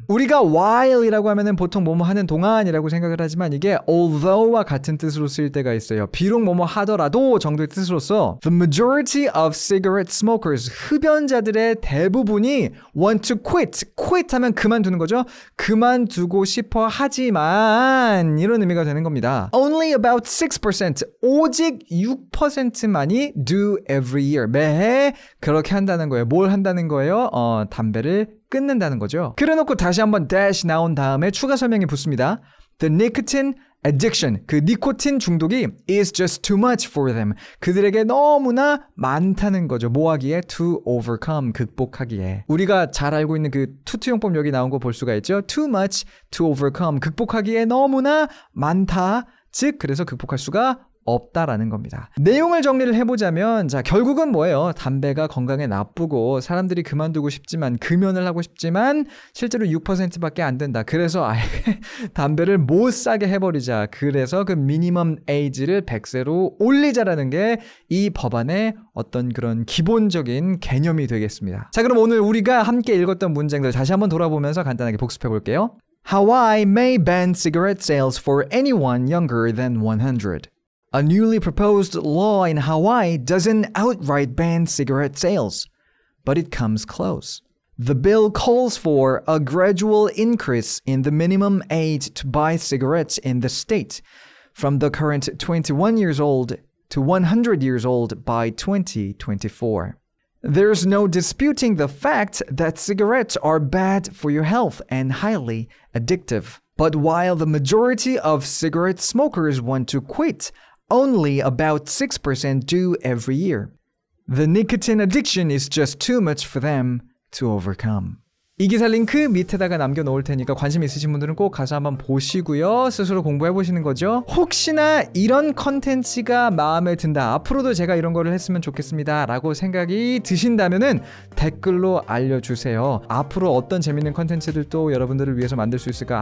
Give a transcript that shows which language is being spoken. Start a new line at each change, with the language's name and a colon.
Korean: 우리가 while이라고 하면은 보통 뭐뭐 하는 동안이라고 생각을 하지만 이게 although와 같은 뜻으로 쓰일 때가 있어요. 비록 뭐뭐 하더라도 정도의 뜻으로서
English: The majority of cigarette smokers
Korean: 흡연자들의 대부분이
English: want to quit.
Korean: quit 하면 그만두는 거죠. 그만두고 싶어 하지만 이런 의미가 되는 겁니다.
English: Only about 6%
Korean: 오직 6%만이
English: do every year.
Korean: 매해 그렇게 한다는 거예요. 뭘 한다는 거예요? 담배를 끊는다는 거죠. 그래놓고 다시 한번 dash 나온 다음에 추가 설명이 붙습니다.
English: The nicotine addiction,
Korean: 그 니코틴 중독이
English: is just too much for them.
Korean: 그들에게 너무나 많다는 거죠. 뭐 하기에?
English: To overcome,
Korean: 극복하기에. 우리가 잘 알고 있는 그 투투용법 여기 나온 거 볼 수가 있죠.
English: Too much to overcome,
Korean: 극복하기에 너무나 많다. 즉 그래서 극복할 수가 없다라는 겁니다. 내용을 정리를 해보자면 자 결국은 뭐예요? 담배가 건강에 나쁘고 사람들이 그만두고 싶지만 금연을 하고 싶지만 실제로 6%밖에 안 된다. 그래서 아예 담배를 못 사게 해버리자. 그래서 그 미니멈 에이지를 100세로 올리자라는 게 이 법안의 어떤 그런 기본적인 개념이 되겠습니다. 자 그럼 오늘 우리가 함께 읽었던 문장들 다시 한번 돌아보면서 간단하게 복습해 볼게요.
English: Hawaii may ban cigarette sales for anyone younger than 100. A newly proposed law in Hawaii doesn't outright ban cigarette sales, but it comes close. The bill calls for a gradual increase in the minimum age to buy cigarettes in the state, from the current 21 years old to 100 years old by 2024. There's no disputing the fact that cigarettes are bad for your health and highly addictive. But while the majority of cigarette smokers want to quit, only about 6% do every year. The nicotine addiction is just too much for them to overcome.
Korean: 이 기사 링크 밑에다가 남겨놓을 테니까 관심 있으신 분들은 꼭 가서 한번 보시고요. 스스로 공부해보시는 거죠. 혹시나 이런 컨텐츠가 마음에 든다. 앞으로도 제가 이런 거를 했으면 좋겠습니다. 라고 생각이 드신다면은 댓글로 알려주세요. 앞으로 어떤 재밌는 컨텐츠들도 여러분들을 위해서 만들 수 있을까?